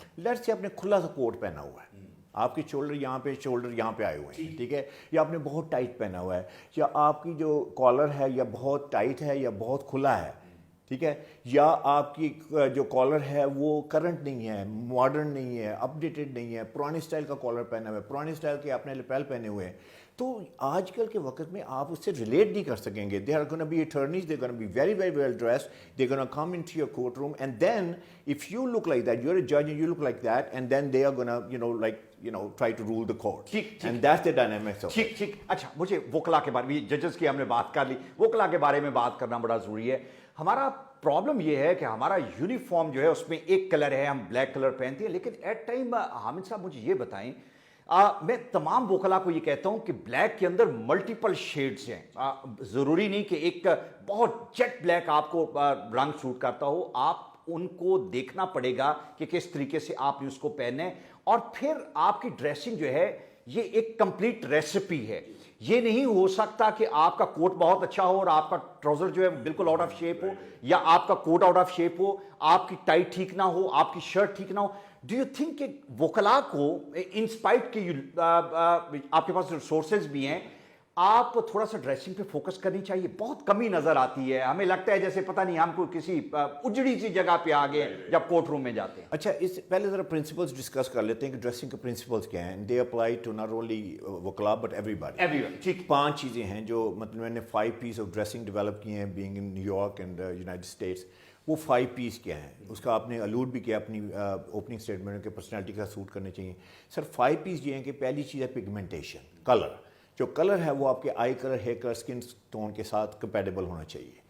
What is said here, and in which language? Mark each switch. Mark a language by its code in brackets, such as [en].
[en] lettuce سے [ur] آپ نے کھلا سا کوٹ پہنا ہوا ہے, آپ کے شولڈر یہاں پہ آئے ہوئے ہیں, ٹھیک ہے, یا آپ نے بہت ٹائٹ پہنا ہوا ہے, یا آپ کی جو کالر ہے یا بہت ٹائٹ ہے یا بہت کھلا ہے, ٹھیک ہے, یا آپ کی جو کالر ہے وہ کرنٹ نہیں ہے, ماڈرن نہیں ہے, اپ ڈیٹڈ نہیں ہے, پرانے اسٹائل کا کالر پہنا ہوا ہے, پرانے اسٹائل کے آپ نے لیپیل پہنے ہوئے ہیں. تو آج کل کے وقت میں آپ اس سے ریلیٹ نہیں کر سکیں گے. [en] They are gonna be attorneys, they gonna be very very well dressed, they gonna come into your court room, and then if you look like that, you're a judge and you look like that, and then they are gonna try to rule the court. And that's the dynamics of it. [ur] ٹھیک. اچھا مجھے وکلا کے بارے میں, ججز کی ہم نے بات کر لی, وکلا کے بارے میں بات کرنا بڑا ضروری ہے. ہمارا پرابلم یہ ہے کہ ہمارا یونیفارم جو ہے اس میں ایک کلر ہے, ہم بلیک کلر پہنتے ہیں, لیکن ایٹ ٹائم حامد صاحب مجھے یہ بتائیں, میں تمام وکلا کو یہ کہتا ہوں کہ بلیک کے اندر ملٹیپل شیڈز ہیں. ضروری نہیں کہ ایک بہت جیٹ بلیک آپ کو رنگ سوٹ کرتا ہو, آپ ان کو دیکھنا پڑے گا کہ کس طریقے سے آپ نے اس کو پہنے, اور پھر آپ کی ڈریسنگ جو ہے یہ ایک کمپلیٹ ریسیپی ہے. یہ نہیں ہو سکتا کہ آپ کا کوٹ بہت اچھا ہو اور آپ کا ٹراؤزر جو ہے بالکل آؤٹ آف شیپ ہو, یا آپ کا کوٹ آؤٹ آف شیپ ہو, آپ کی ٹائی ٹھیک نہ ہو, آپ کی شرٹ ٹھیک نہ ہو. [en] do you think [ur] کہ وکلاء کو انسپائٹ کہ آپ کے پاس ریسورسز بھی ہیں, آپ تھوڑا سا ڈریسنگ پہ فوکس کرنی چاہیے؟ بہت کمی نظر آتی ہے, ہمیں لگتا ہے جیسے پتہ نہیں ہم کو کسی اجڑی سی جگہ پہ آ گئے جب کورٹ روم میں جاتے ہیں. اچھا, اس پہلے ذرا پرنسپلس ڈسکس کر لیتے ہیں کہ ڈریسنگ کے پرنسپلس کیا ہیں. [en] They apply to not only وکلاء but everybody. [ur] ٹھیک, 5 چیزیں ہیں جو مطلب میں نے 5 پیس آف ڈریسنگ ڈیولپ کی ہیں [en] Being in New York and United States. [ur] وہ 5 پیس کیا ہیں, اس کا آپ نے الوڈ بھی کیا اپنی اوپننگ اسٹیٹمنٹ کے پرسنالٹی کا سوٹ کرنے چاہیے. سر 5 پیس یہ ہیں کہ پہلی چیز ہے پگمنٹیشن, کلر. جو کلر ہے وہ آپ کے آئی colour, hair colour, skin tone کے ساتھ کمپیٹیبل ہونا چاہیے.